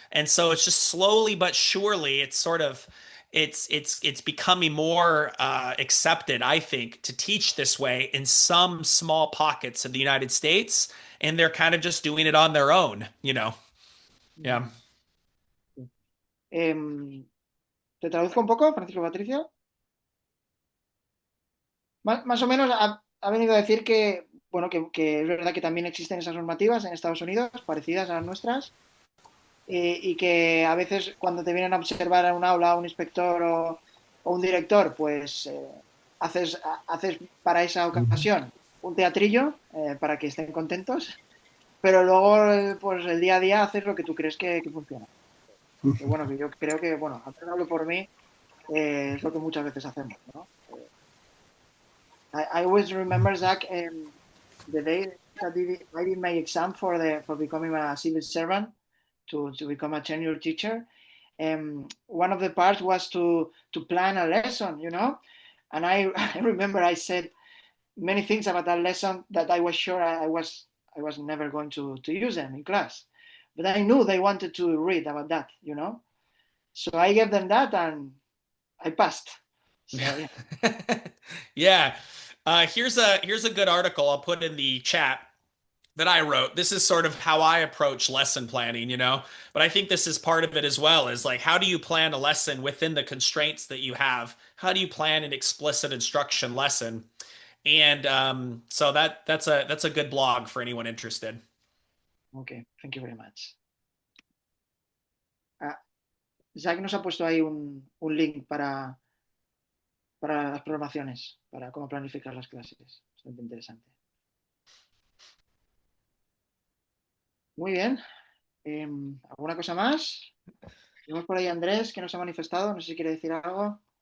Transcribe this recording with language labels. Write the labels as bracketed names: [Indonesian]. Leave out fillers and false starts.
[English] And so it's just slowly but surely it's sort of it's becoming more accepted, I think, to teach this way in some small pockets of the United States, and they're kind of just doing it on their own, you know. Yeah. [Spanish] ¿Te traduzco un poco, Francisco Patricio? Más o menos ha venido a decir que, bueno, que es verdad que también existen esas normativas en Estados Unidos, parecidas a las nuestras, y que a veces cuando te vienen a observar en un aula un inspector o un director, pues haces para esa ocasión un teatrillo para que estén contentos, pero luego pues el día a día haces lo que tú crees que funciona. Que bueno, que yo creo que, bueno, al menos hablo por mí, es lo que muchas veces hacemos, ¿no? [English] I always remember, Zach, the day that I did my exam for becoming a civil servant, to become a tenure teacher. One of the parts was to plan a lesson, you know, and I remember I said many things about that lesson that I was sure I was never going to use them in class, but I knew they wanted to read about that, you know, so I gave them that and I passed. So, yeah. Yeah. Here's a good article I'll put in the chat that I wrote. This is sort of how I approach lesson planning, you know, but I think this is part of it as well, is like, how do you plan a lesson within the constraints that you have? How do you plan an explicit instruction lesson? And so that's a good blog for anyone interested. Okay, thank you very much. [Spanish] Jack nos ha puesto ahí un link para las programaciones, para cómo planificar las clases. Bastante interesante. Muy bien. ¿Alguna cosa más? Tenemos por ahí a Andrés, que nos ha manifestado. No sé si quiere decir algo.